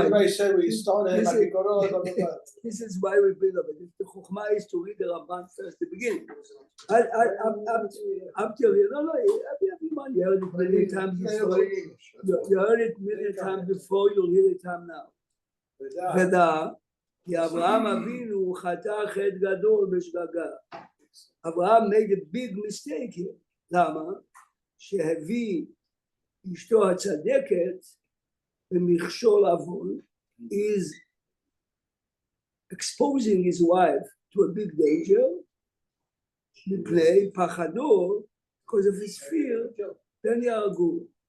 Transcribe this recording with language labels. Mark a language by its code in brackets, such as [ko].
[en] Everybody said we started. This is why we bring up it. The Chokhmah is to read the Ramban first, the beginning. Up till here, no, everyone, you heard it many times before. You heard it many times before. You'll hear it time now. [he] ודע, כי אברהם אבינו חטא חטא גדול בשגגה. [en] Abraham made a big mistake here. [he] למה? שהביא אשתו הצדקת במכשול עוון, [en] is exposing his wife to a big danger, [he] מפני פחדו, [en] because of his fear, then [he] יהרגו.